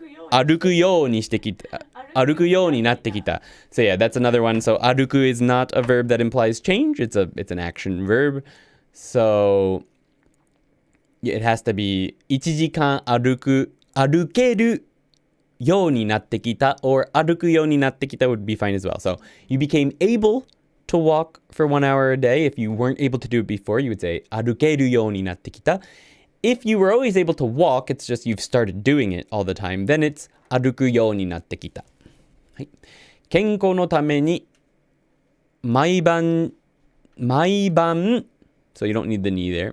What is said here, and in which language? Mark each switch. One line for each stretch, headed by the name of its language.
Japanese: 歩くようにしてきた。歩くようになってきた。
English: So yeah, that's another one. So 歩く is not a verb that implies change. It's an action verb. So it has to be 1時間歩けるようになってきた or 歩くようになってきた would be fine as well. So you became able to walk for 1 hour a day. If you weren't able to do it before, you would say 歩けるようになってきた. If you were always able to walk, it's just you've started doing it all the time, then it's 歩くようになってきた。
Japanese: はい。健康のために毎晩
English: so you don't need the ni there.